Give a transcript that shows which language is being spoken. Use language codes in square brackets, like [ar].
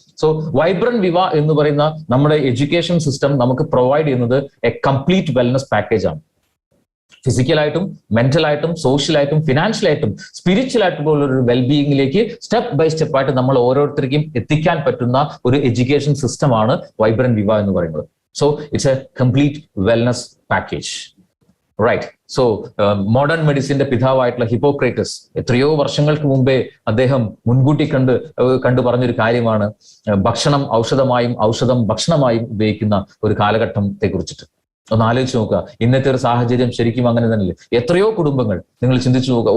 [ml] So vibrant വിവ എന്ന് പറയുന്ന നമ്മുടെ എഡ്യൂക്കേഷൻ സിസ്റ്റം നമുക്ക് പ്രൊവൈഡ് ചെയ്യുന്നത് [en] a complete wellness package [ml] ആണ്. ഫിസിക്കലായിട്ടും മെന്റലായിട്ടും സോഷ്യലായിട്ടും ഫിനാൻഷ്യലായിട്ടും സ്പിരിച്വൽ ആയിട്ടുള്ള ഒരു വെൽബീയിങ്ങിലേക്ക് സ്റ്റെപ്പ് ബൈ സ്റ്റെപ്പ് ആയിട്ട് നമ്മൾ ഓരോരുത്തർക്കും എത്തിക്കാൻ പറ്റുന്ന ഒരു എഡ്യൂക്കേഷൻ സിസ്റ്റമാണ് വൈബ്രന്റ് വിവ എന്ന് പറയുന്നത്. [en] So it's a complete wellness package, right? So modern medicine [ml] പിതാവായിട്ടുള്ള ഹിപ്പോക്രേറ്റസ് എത്രയോ വർഷങ്ങൾക്ക് മുമ്പേ അദ്ദേഹം മുൻകൂട്ടി കണ്ടു പറഞ്ഞൊരു കാര്യമാണ് ഭക്ഷണം ഔഷധമായും ഔഷധം ഭക്ഷണമായും ഉപയോഗിക്കുന്ന ഒരു കാലഘട്ടത്തെ കുറിച്ചിട്ട്. ഒന്ന് ആലോചിച്ച് നോക്കുക. ഇന്നത്തെ ഒരു സാഹചര്യം ശരിക്കും അങ്ങനെ തന്നെയല്ലേ? എത്രയോ കുടുംബങ്ങൾ നിങ്ങൾ ചിന്തിച്ചു നോക്കുക.